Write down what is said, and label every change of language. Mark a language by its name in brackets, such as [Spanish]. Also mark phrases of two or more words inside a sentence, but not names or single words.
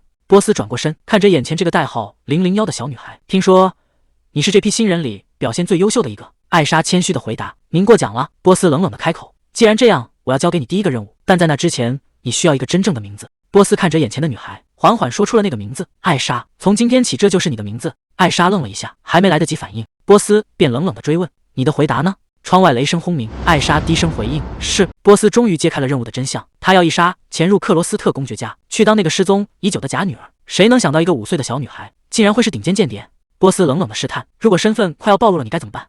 [Chinese] 波斯轉過身，看着眼前這個代號001的小女孩，聽說你是這批新人裡表現最優秀的一個。艾莎謙虛地回答：“您過獎了。”波斯冷冷地開口：“既然這樣，我要交給你第一個任務，但在那之前，你需要一個真正的名字。” 波斯看着眼前的女孩，緩緩說出了那個名字：“艾莎。從今天起，這就是你的名字。” 艾莎愣了一下，還沒來得及反應，波斯便冷冷地追問：“你的回答呢？” 窗外雷聲轟鳴，艾莎低聲回應：“是。”波斯終於揭開了任務的真相，他要伊莎潛入克羅斯特公爵家，去當那個失蹤已久的假女兒。誰能想到一個5歲的小女孩，竟然會是頂尖間諜？波斯冷冷地試探：“如果身份快要暴露了，你該怎麼辦？”